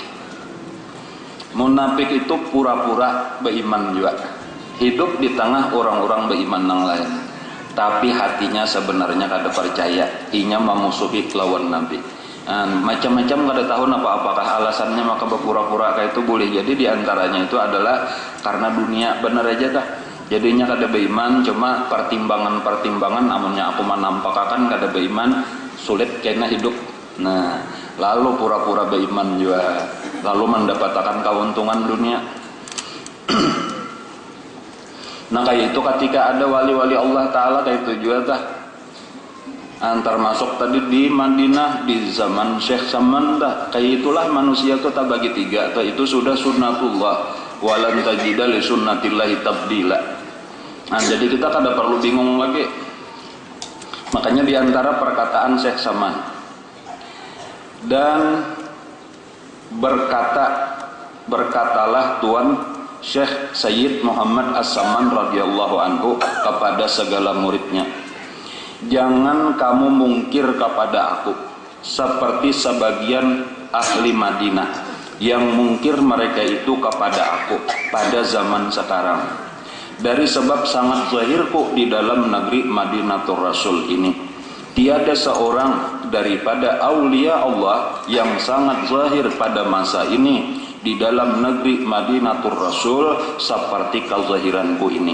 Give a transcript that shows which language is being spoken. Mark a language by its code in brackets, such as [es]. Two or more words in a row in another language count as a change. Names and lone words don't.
[bjn] Munafik itu pura-pura beriman juga hidup di tengah orang-orang beriman nang lain tapi hatinya sebenarnya kada percaya inya memusuhi lawan Nabi. Macam-macam kada tahu apakah alasannya maka berpura-pura kayak itu boleh jadi diantaranya itu adalah karena dunia benar aja dah jadinya kada beriman cuma pertimbangan amunnya aku menampakkan kada beriman sulit kena hidup nah lalu pura-pura beriman juga lalu mendapatkan keuntungan dunia. Nah kayak itu ketika ada wali-wali Allah Ta'ala kayak itu juga dah termasuk tadi di Madinah di zaman Syekh Saman dah kayak itulah manusia itu tak bagi 3 itu sudah sunnatullah [ar] walan tajida li sunnatillahi tabdila. [bjn] Nah jadi kita kada perlu bingung [ms] lagi makanya diantara perkataan Syekh Saman dan berkatalah Tuan Syekh Sayyid Muhammad As-Saman [ar] radhiyallahu anhu [ms] kepada segala muridnya, jangan kamu mungkir kepada aku seperti sebagian ahli Madinah yang mungkir mereka itu kepada aku pada zaman sekarang. Dari sebab sangat zahirku di dalam negeri Madinatul Rasul ini tiada seorang daripada aulia Allah yang sangat zahir pada masa ini di dalam negeri Madinatul Rasul seperti kezahiranku ini.